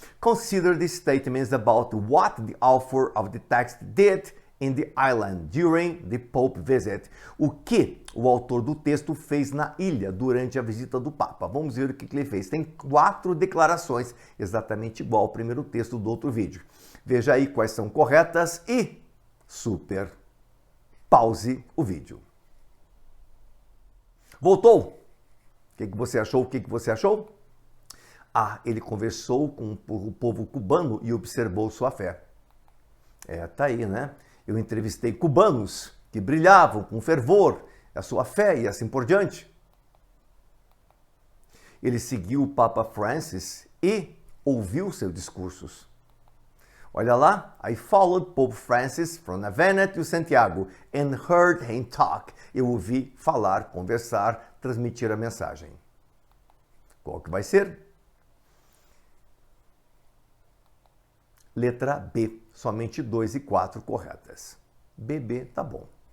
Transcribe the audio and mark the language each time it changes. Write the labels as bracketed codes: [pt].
[en] Consider the statements about what the author of the text did in the island during the Pope visit. [pt] O que o autor do texto fez na ilha durante a visita do Papa. Vamos ver o que ele fez. Tem 4 declarações, exatamente igual ao primeiro texto do outro vídeo. Veja aí quais são corretas e, super, pause o vídeo. Voltou? O que você achou? Ah, ele conversou com o povo cubano e observou sua fé. Tá aí, né? Eu entrevistei cubanos que brilhavam com fervor, a sua fé e assim por diante. Ele seguiu o Papa Francis e ouviu seus discursos. Olha lá, [en] I followed Pope Francis from Havana to Santiago and heard him talk. [pt] Eu ouvi falar, conversar, transmitir a mensagem. Qual que vai ser? Letra B, somente 2 e 4 corretas. BB, tá bom.